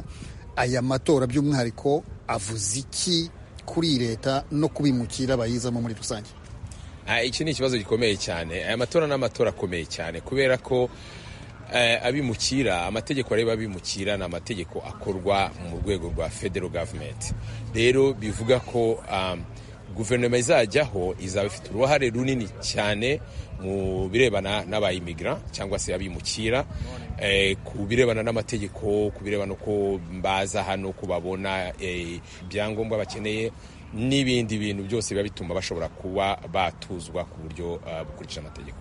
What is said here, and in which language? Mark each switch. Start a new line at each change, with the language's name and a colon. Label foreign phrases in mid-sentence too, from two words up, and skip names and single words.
Kinyarwanda: Aya matora by'umwihariko avuze iki kuri leta no kubimukira bayizamo muri rusange? Iki ni ikibazo gikomeye cyane. Aya matora ni amatora akomeye cyane kubera ko abimukira, amategeko areba abimukira ni amategeko akorwa mu rwego rwa
English: federal government.
Kinyarwanda: Rero bivuga ko guverinoma izajyaho izaba ifite uruhare runini cyane mu birebana n'abayimmigrant cyangwa se abimukira, ku birebana n'amategeko, ku birebana uko baza hano, kubabona ibyangombwa bakeneye n'ibindi bintu byose biba bituma bashobora kuba batuzwa ku buryo bukurikije amategeko.